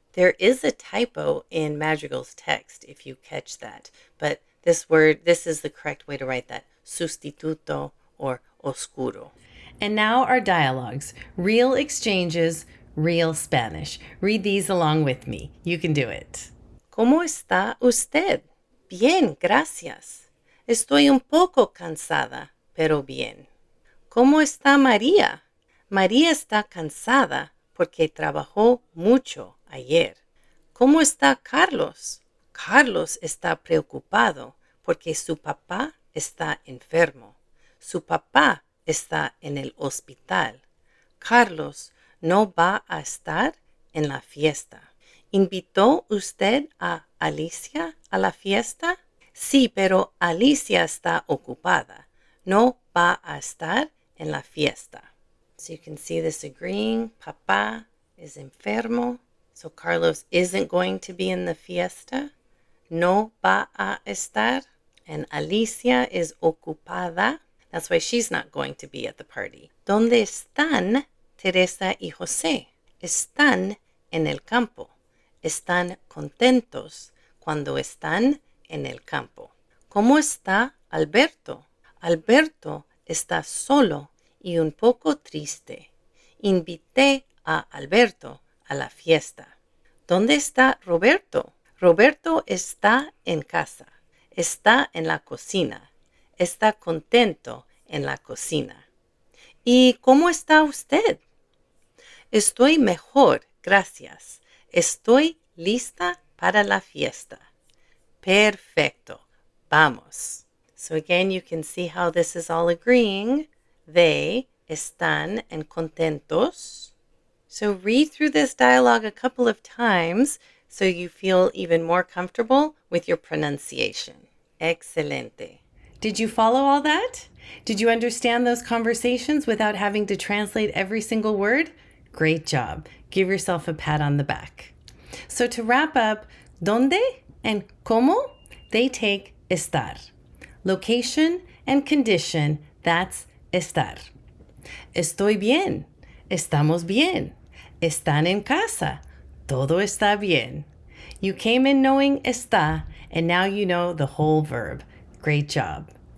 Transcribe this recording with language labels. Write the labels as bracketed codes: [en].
[en] There is a typo in Madrigal's text, if you catch that, but this is the correct way to write that, sustituto or oscuro. And now our dialogues, real exchanges, real Spanish. Read these along with me. You can do it. [es] ¿Cómo está usted? Bien, gracias. Estoy un poco cansada, pero bien. ¿Cómo está María? María está cansada porque trabajó mucho ayer. ¿Cómo está Carlos? Carlos está preocupado porque su papá está enfermo. Su papá está en el hospital. Carlos no va a estar en la fiesta. ¿Invitó usted a Alicia a la fiesta? Sí, pero Alicia está ocupada. No va a estar en la fiesta. [en] So you can see this agreeing. Papá is enfermo. So Carlos isn't going to be in the fiesta. [es] No va a estar. [en] And Alicia is ocupada. That's why she's not going to be at the party. [es] ¿Dónde están Teresa y José? Están en el campo. Están contentos cuando están en el campo. ¿Cómo está Alberto? Alberto está solo y un poco triste. Invité a Alberto a la fiesta. ¿Dónde está Roberto? Roberto está en casa. está en la cocina. Está contento en la cocina. ¿Y cómo está usted? Estoy mejor, gracias. Estoy lista para la fiesta. Perfecto. Vamos. [en] So again, you can see how this is all agreeing. They, están, and contentos. So read through this dialogue a couple of times so you feel even more comfortable with your pronunciation. Excelente. Did you follow all that? Did you understand those conversations without having to translate every single word? Great job. Give yourself a pat on the back. So to wrap up, ¿dónde and cómo? They take estar. Location and condition, that's estar. [es] Estoy bien. Estamos bien. Están en casa. Todo está bien. [en] You came in knowing está, and now you know the whole verb. Great job.